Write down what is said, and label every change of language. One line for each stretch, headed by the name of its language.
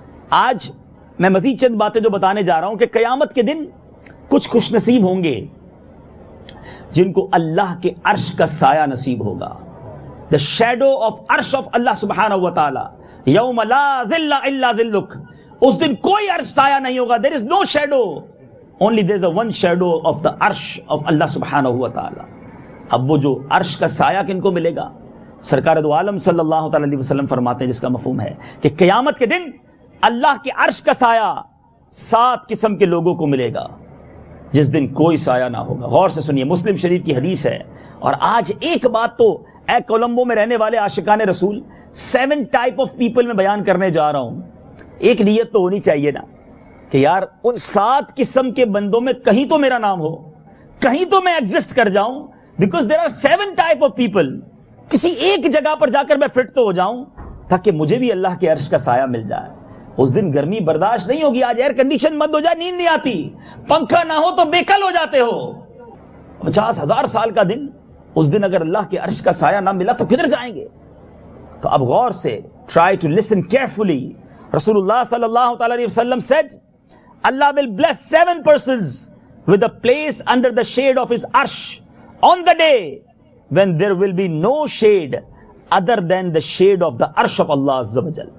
Urdu: آج میں مزید چند باتیں جو بتانے جا رہا ہوں کہ قیامت کے دن کچھ خوش نصیب ہوں گے جن کو اللہ کے عرش کا سایہ نصیب ہوگا.
English: the shadow of
Urdu: عرش of اللہ سبحانہ و تعالی.
Arabic: یوم لا ظل الا ظلک,
Urdu: اس دن کوئی عرش سایہ نہیں ہوگا.
English: there is no shadow only there is a one shadow of the arsh of Allah subhanahu wa ta'ala.
Urdu: اب وہ جو عرش کا سایہ کن کو ملے گا؟ سرکار دو عالم صلی اللہ تعالی علیہ وسلم فرماتے ہیں، جس کا مفہوم ہے کہ قیامت کے دن اللہ کے عرش کا سایہ 7 قسم کے لوگوں کو ملے گا، جس دن کوئی سایہ نہ ہوگا. غور سے سنیے، مسلم شریف کی حدیث ہے. اور آج ایک بات تو اے کولمبو میں رہنے والے عاشقان رسول،
English: 7 type of people
Urdu: میں بیان کرنے جا رہا ہوں. ایک نیت تو ہونی چاہیے نا کہ یار ان 7 قسم کے بندوں میں کہیں تو میرا نام ہو، کہیں تو میں ایگزسٹ کر جاؤں.
English: Because there are 7 type of people.
Urdu: کسی ایک جگہ پر جا کر میں فٹ تو ہو جاؤں تاکہ مجھے بھی اللہ کے عرش کا سایہ مل جائے. اس دن گرمی برداشت نہیں ہوگی. آج ایئر کنڈیشن بند ہو جائے نیند نہیں آتی، پنکھا نہ ہو تو بےکل ہو جاتے ہو. 50,000 سال کا دن، اس دن اگر اللہ کے عرش کا سایہ نہ ملا تو کدھر جائیں گے؟ تو اب غور سے
English: Try to listen carefully. رسول اللہ صلی اللہ تعالی علیہ وسلم said, Allah will bless 7 persons with a place under the shade of his arsh on the day when there will be no shade other than the shade of the arsh of Allah Azza wa Jal.